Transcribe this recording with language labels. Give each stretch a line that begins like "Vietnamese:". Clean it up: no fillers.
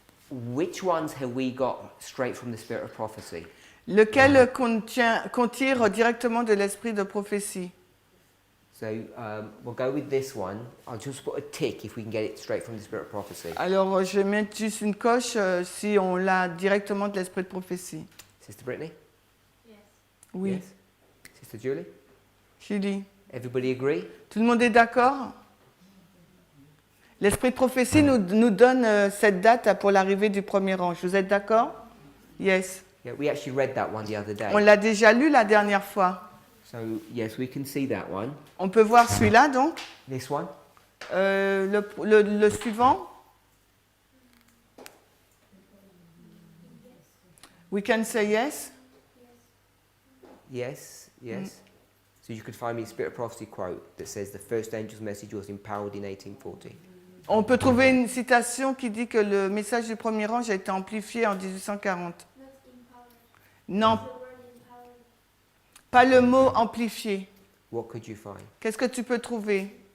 English: which ones have we got straight from the spirit of prophecy?
French: lequel contire directement de l'esprit de prophétie?
English: So we'll go with this one. I'll just put a tick if we can get it straight from the spirit of prophecy.
French: Alors, je vais mettre juste une coche si on l'a directement de l'esprit de prophétie.
English: Sister Brittany? Yes.
French: Oui.
English: Yes? Sister Julie? Julie. Everybody agree?
French: Tout le monde est d'accord? L'esprit de prophétie nous donne cette date pour l'arrivée du premier ange. Vous êtes d'accord? Yes.
English: Yeah, we actually read that one the other day.
French: On l'a déjà lu la dernière fois.
English: So yes, we can see that one.
French: On peut voir celui-là donc.
English: This one?
French: Le suivant.
English: We can say yes. Yes, yes. So you could find me a spirit of prophecy quote that says the first angel's message was empowered in 1840.
French: On peut trouver une citation qui dit que le message du premier ange a été amplifié en 1840. Non, pas le mot amplifié.
English: What could you find?
French: Qu'est-ce que tu peux trouver?